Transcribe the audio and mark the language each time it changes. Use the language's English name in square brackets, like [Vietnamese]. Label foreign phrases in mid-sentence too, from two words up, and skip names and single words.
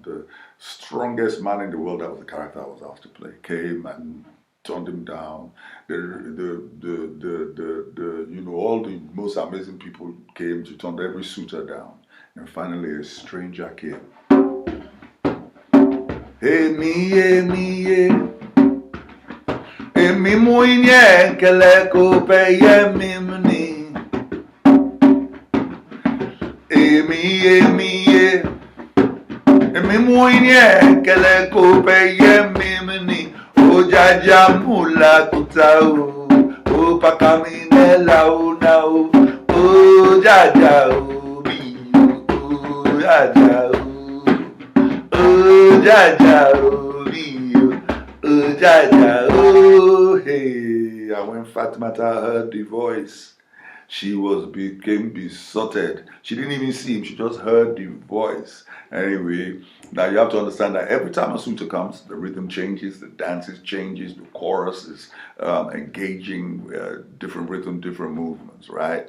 [English] The strongest man in the world, that was the character I was asked to play, came and turned him down. All the most amazing people came, she turned every suitor down. And finally a stranger came. [Yoruba] Hey me, emi muinye kele ko peye mimni. Emi muinye kele ko peye mimni. O jaja mula kutao, o pakaminela o na o jaja o bi, o jaja o jaja o bi, o jaja o hey. [English] And when Fat Mata heard the voice, she became besotted. She didn't even see him, she just heard the voice. Anyway, now you have to understand that every time a suitor comes, the rhythm changes, the dances changes, the chorus is engaging different rhythm, different movements, right?